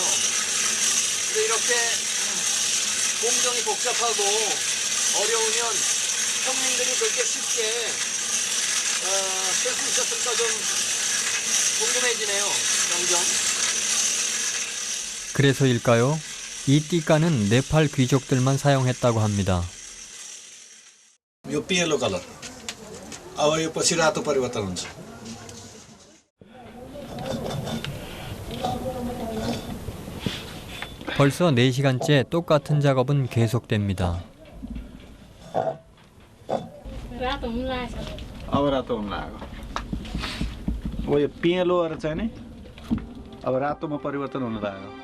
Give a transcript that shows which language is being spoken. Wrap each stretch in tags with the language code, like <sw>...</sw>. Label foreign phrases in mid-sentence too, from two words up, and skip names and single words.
<ko>근데 이렇게 공정이 복잡하고 어려우면 형님들이 그렇게 쉽게 쓸 수 있었을까 좀 궁금해지네요. 점점. 그래서일까요? 이 띠까는 네팔 귀족들만 사용했다고 합니다.</ko> <ne>यो पियलो कलर अब यो पछि रातो परिवर्तन हुन्छ</ne> <ko>벌써 4시간째 똑같은 작업은 계속됩니다.</ko> <ne>अब रातो हुन लाग्यो अब यो पियलोहरू चाहिँ नि अब रातोमा परिवर्तन हुन लाग्यो</ne>